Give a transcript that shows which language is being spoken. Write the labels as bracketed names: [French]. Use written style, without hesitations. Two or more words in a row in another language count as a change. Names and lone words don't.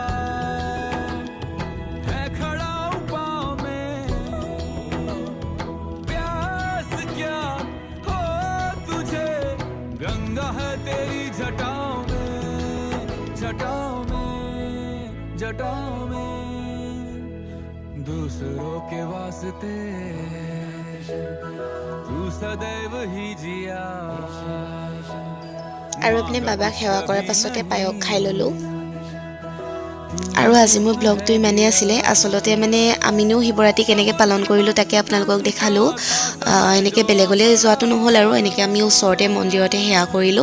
[Hindi] है खड़ा पाँव में प्यास क्या हो तुझे गंगा है तेरी जटाओं में जटाओं में जटाओं में दूसरों के वास्ते तू सदैव ही जिया [Assamese] আৰু এপিনে বাবাক সেৱা কৰাৰ পাছতে পায়স খাই ল'লোঁ। আৰু আজি মোৰ ব্লগটো ইমানেই আছিলে। আচলতে মানে আমিনো শিৱৰাত্ৰি কেনেকৈ পালন কৰিলোঁ তাকে আপোনালোকক দেখালোঁ। এনেকৈ বেলেগলৈ যোৱাটো নহ'ল আৰু এনেকৈ আমি ওচৰতে মন্দিৰতে সেৱা কৰিলোঁ।